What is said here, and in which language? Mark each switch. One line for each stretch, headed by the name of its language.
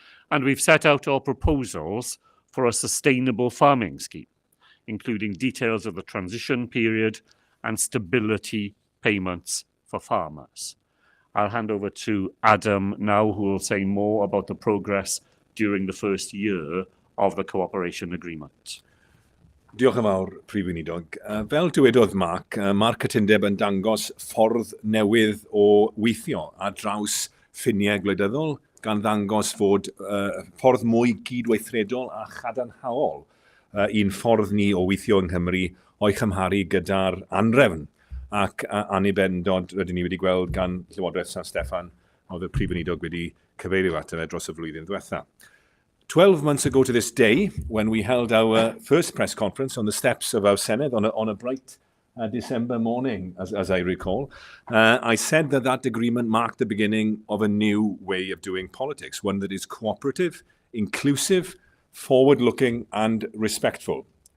English: And we've set out our proposals for a sustainable farming scheme, including details of the transition period and stability payments for farmers. I'll hand over to Adam now, who will say more about the progress during the first year of the cooperation agreement.
Welsh: Diolch yn fawr, Prif Weinidog. Fel dywedodd Mark, mae'r cytundeb yn dangos ffordd newydd o weithio ar draws ffiniau gwleidyddol, gan ddangos fod ffordd mwy gydweithredol a chadarnhaol un ffordd ni o weithio yng Nghymru o'i chymharu gyda'r anrefn ac annibenndod rydyn ni wedi gweld gan Llywodraeth San Steffan oedd y Prif Weinidog wedi cyfeirio ato fe dros y flwyddyn diwetha.
English: 12 months ago to this day, when we held our first press conference on the steps of our Senedd on a bright December morning, as I recall, I said that that agreement marked the beginning of a new way of doing politics, one that is cooperative, inclusive, forward-looking and respectful.